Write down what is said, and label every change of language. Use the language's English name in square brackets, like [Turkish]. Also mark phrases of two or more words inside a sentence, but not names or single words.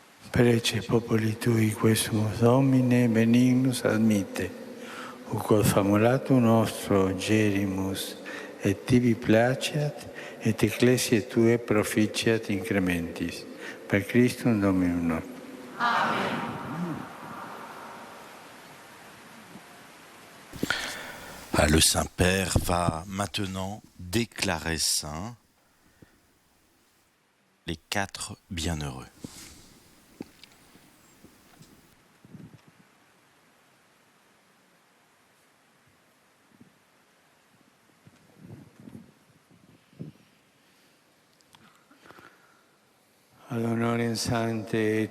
[Latin] Prece populi tui quesumus Domine benignus admite, uquod famulatum nostro gerimus, et tibi placiat, et ecclesiae tue proficiat incrementis. Per Christum Dominum nostrum. [French] Le Saint-Père va maintenant déclarer saints les 4 bienheureux. [Latin] Ad honorem Sancte et